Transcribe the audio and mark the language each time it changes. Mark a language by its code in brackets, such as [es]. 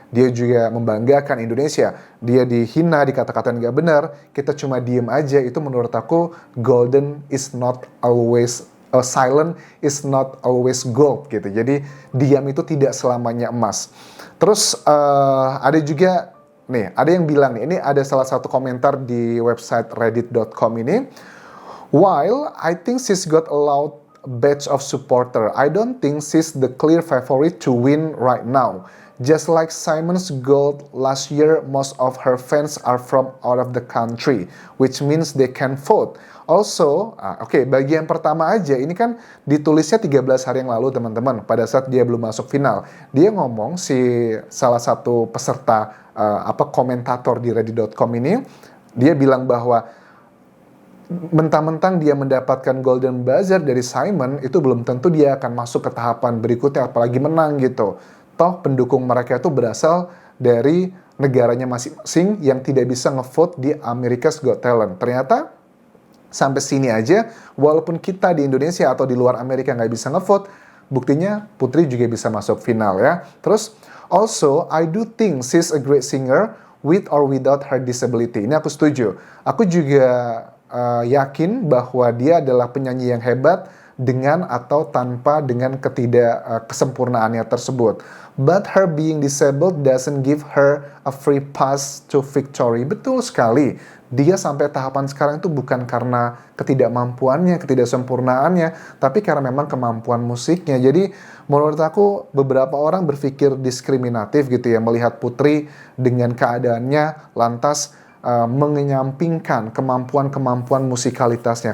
[id] Dia juga membanggakan Indonesia, dia dihina, dikata-katain nggak benar, kita cuma diem aja, itu menurut aku [en] golden is not always silent is not always gold [id] gitu. Jadi diam itu tidak selamanya emas. Terus ada juga nih, ada yang bilang nih, ini ada salah satu komentar di website reddit.com ini. [en] While I think she's got a loud batch of supporter, I don't think she's the clear favorite to win right now. Just like Simon's Gold last year, most of her fans are from out of the country, which means they can vote. [id] Also, oke, bagian pertama aja, ini kan ditulisnya 13 hari yang lalu teman-teman, pada saat dia belum masuk final. Dia ngomong, si salah satu peserta komentator di reddit.com ini, dia bilang bahwa mentang-mentang dia mendapatkan golden buzzer dari Simon, itu belum tentu dia akan masuk ke tahapan berikutnya, apalagi menang gitu. Toh pendukung mereka itu berasal dari negaranya masing-masing yang tidak bisa ngevote di America's Got Talent. Ternyata sampai sini aja, walaupun kita di Indonesia atau di luar Amerika nggak bisa ngevote, buktinya Putri juga bisa masuk final ya. Terus, [en] also, I do think she's a great singer with or without her disability. [id] Ini aku setuju. Aku juga yakin bahwa dia adalah penyanyi yang hebat dengan atau tanpa dengan ketidaksempurnaannya tersebut. [en] But her being disabled doesn't give her a free pass to victory. [id] Betul sekali. Dia sampai tahapan sekarang itu bukan karena ketidakmampuannya, ketidaksempurnaannya, tapi karena memang kemampuan musiknya. Jadi menurut aku beberapa orang berpikir diskriminatif gitu ya, melihat Putri dengan keadaannya lantas mengenyampingkan kemampuan-kemampuan musikalitasnya.